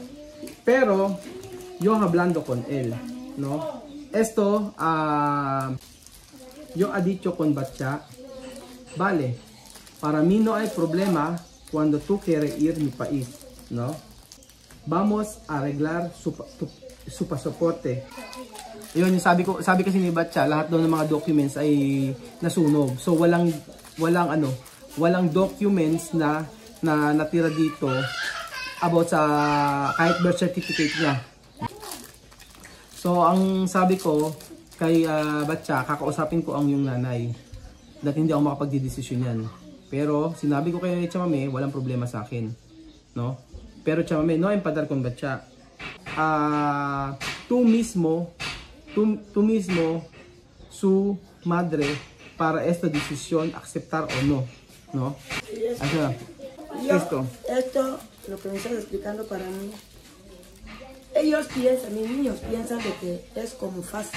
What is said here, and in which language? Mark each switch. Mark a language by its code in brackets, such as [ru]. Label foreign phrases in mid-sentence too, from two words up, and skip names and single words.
[es] Pero yo hablando con él, ¿no? Esto, yo he dicho con Batcha, vale, para mí no hay problema. Cuando tú quieres ir a mi país, ¿no? Vamos a arreglar su pasaporte. [tl] Yun, sabi kasi ni Batcha, lahat daw ng mga documents ay nasunog. So walang documents na natira dito about sa kahit birth certificate niya. So ang sabi ko kay Batcha, kakausapin ko ang yung nanay. Dahil hindi ako makapagdedesisyon yan. Pero sinabi ko kay Chamamé, walang problema sa akin, no? [es] Pero Chamamé, no empadar con Batcha. Tú mismo su madre para esta decisión aceptar o no, ¿no? Esto, lo que me estás explicando para mí, ellos piensan, mis niños piensan de que es como fácil.